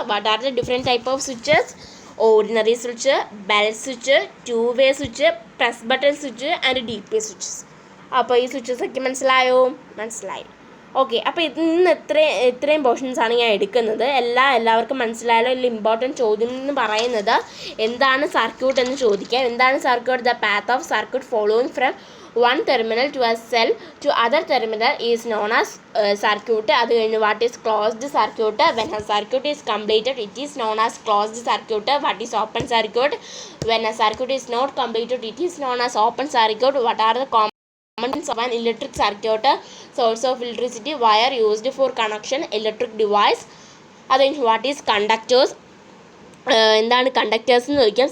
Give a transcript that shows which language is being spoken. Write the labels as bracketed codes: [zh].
[en] What are the different type of switches? Ordinary switch, bell switch, two way switch, press button switch and D P switches. [ml] അപ്പോൾ ഈ സ്വിച്ചസൊക്കെ മനസ്സിലായി. Okay, അപ്പോൾ ഇന്ന് ഇത്രയും പോർഷൻസാണ് ഞാൻ എടുക്കുന്നത്. എല്ലാവർക്കും മനസ്സിലായാലോ? ഇതിൽ ഇമ്പോർട്ടൻറ്റ് ചോദ്യം എന്ന് പറയുന്നത് എന്താണ് സർക്യൂട്ട് എന്ന് ചോദിക്കാം. എന്താണ് circuit? [en] The path of circuit following from one terminal to a cell to other terminal is known as circuit. [ml] അത് കഴിഞ്ഞ് [en] what is closed circuit? When a circuit is completed it is known as closed circuit. What is open circuit? When a circuit is not completed it is known as open circuit. What are the components of an electric circuit? Source of electricity, wire used for connection, electric device. [ml] അത് കഴിഞ്ഞ് [en] what is conductors, [ml] എന്താണ് conductors എന്ന് ചോദിക്കാം.